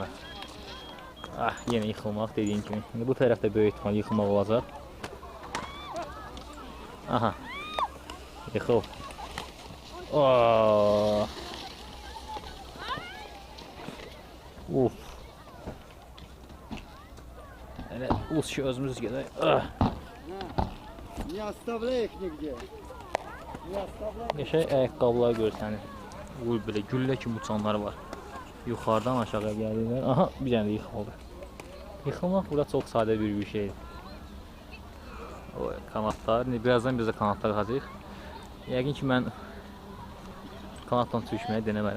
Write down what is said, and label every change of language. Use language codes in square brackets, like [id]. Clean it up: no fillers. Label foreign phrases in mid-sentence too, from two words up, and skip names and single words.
[az] Ah, yenə yıxılmaq dediyim kimi. İndi bu tərəfdə böyük ihtimal yıxılmaq olacaq. Aha. Yıxıl. Uf. Elə uz ki özümüz gedək. [ru] Не оставляй их нигде. Не оставляй. [az] Qəşəng ayaqqabılar görsənir. Uy, belə güllə kimi uçanlar var. Yuxarıdan aşağıya gəlirlər. Aha, bir dənə də yıxıldı. Yıxılmaq burada çox sadə bir şeydir. Oy, kanatlar. Birazdan biz də kanatlar qazıyıq. Yəqin ki, mən kanatdan sürüşməyə denəməliyəm.